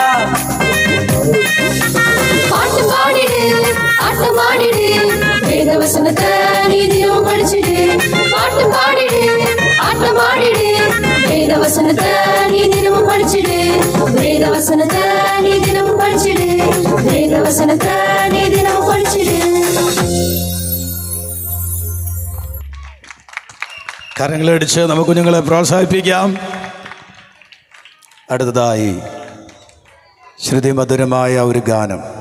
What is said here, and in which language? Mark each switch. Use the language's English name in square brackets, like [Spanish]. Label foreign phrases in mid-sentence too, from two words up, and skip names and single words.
[Tamil] பாட்டு பாடிடு, ஆட்டம் ஆடிடு, வேத வசனத்தை நீ தினமும் படிச்சிடு. பாட்டு பாடிடு, ஆட்டம் ஆடிடு, வேத வசனத்தை நீ தினமும் படிச்சிடு. வேத வசனத்தை நீ தினமும் படிச்சிடு. வேத வசனத்தை நீ தினமும் படிச்சிடு. [Malayalam] കരങ്ങളടിച്ച് നമുക്ക് കുഞ്ഞുങ്ങളെ പ്രോത്സാഹിപ്പിക്കാം. അടുത്തതായി ശ്രുതിമധുരമായ ഒരു ഗാനം.